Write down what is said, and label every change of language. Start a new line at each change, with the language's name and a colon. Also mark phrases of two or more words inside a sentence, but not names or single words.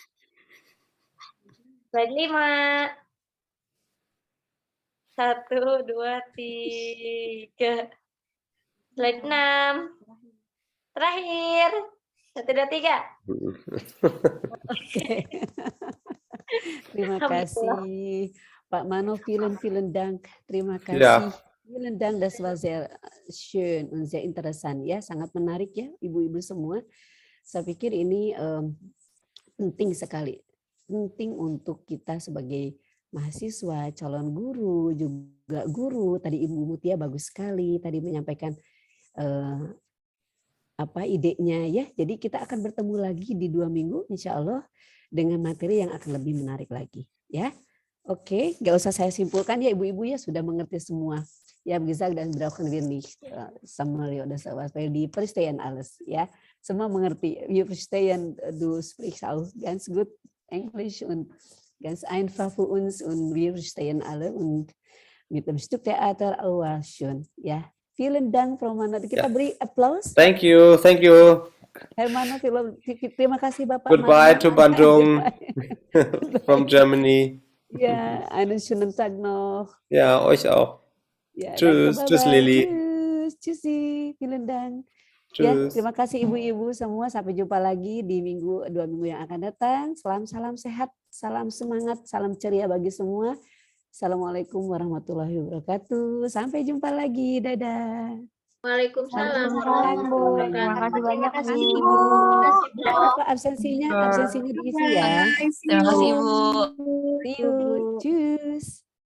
Indonesian: Slide 5. 1, 2, 3. Slide 6. Terakhir. 1, 2, 3. Oke. Terima kasih Pak Marno,
German: vielen Dank.
Indonesian: Terima kasih.
German: Ja. Vielen Dank, das war sehr schön und sehr interessant
Indonesian: ya, sangat menarik ya ibu-ibu semua. Saya pikir ini penting sekali, penting untuk kita sebagai mahasiswa, calon guru, juga guru. Tadi Ibu Mutia bagus sekali tadi menyampaikan idenya ya. Jadi kita akan bertemu lagi di 2 minggu
Arabic: insya Allah
Indonesian: dengan materi yang akan lebih menarik lagi ya. Oke, nggak usah saya simpulkan ya ibu-ibu ya, sudah mengerti semua.
German: Ja, gesagt, dann brauchen wir nicht Samuel oder sowas, weil die verstehen alles,
Indonesian: ya. Semua mengerti.
German: Wir verstehen, du sprichst auch ganz gut Englisch und ganz einfach für uns und wir verstehen alle und mit dem Stück Theater auch schön. Ja, vielen Dank,
Indonesian: Prof.Marno. Kita beri applause.
English: Thank you, thank you.
Indonesian: Hermano, terima kasih Bapak.
English: Goodbye to Bandung from Goodbye. Germany.
German: Ja, einen schönen Tag noch. Ja, euch auch. Ya, Tschüss, danke, tschüss
English: bye-bye. Leli.
German: Tschüss, tschüssi, vielen Dank. Ya, Tschüss.
Indonesian: terima kasih ibu-ibu semua. Sampai jumpa lagi di 2 minggu yang akan datang. Salam sehat, salam semangat, salam ceria bagi semua.
Arabic: Assalamualaikum warahmatullahi wabarakatuh.
Indonesian: Sampai jumpa lagi. Dadah.
Arabic: Waalaikumsalam.
Indonesian: Terima kasih banyak Ibu. Apa absensinya diisi ya. Terima kasih Ibu.
English: See you.
German: Tschüss.